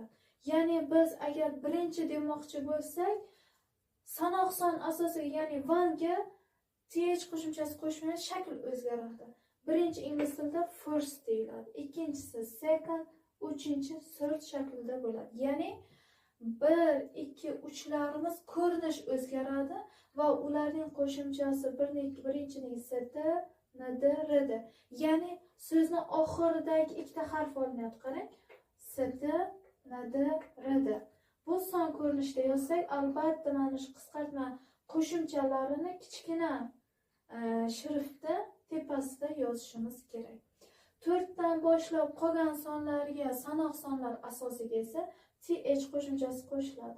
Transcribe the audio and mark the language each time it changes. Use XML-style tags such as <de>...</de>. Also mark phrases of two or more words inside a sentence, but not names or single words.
<uz>Ya'ni biz agar birinchi demoqchi bo'lsak, sanoq son asosiga, ya'ni 1 ga th qo'shimchasi qo'shmay shakl o'zgaradi. Birinchi ingliz tilida first deyiladi, ikkinchisi second, uchinchi third shaklida bo'ladi. Ya'ni 1, 2, 3 larimiz ko'rinish o'zgaradi va ularning qo'shimchasi birinchining st, nd, rd. Ya'ni so'zni oxiridagi ikkita harf olinadi. Qarang, st, nd, rd. Bu son ko'rinishda yozsak, albatta mana shu qisqartma qo'shimchalarini kichkina shriftda tepasida yozishimiz kerak. 4 dan boshlab qolgan sonlarga, sanoq sonlar asosiga esa th qo'shimchasi qo'shiladi.</uz>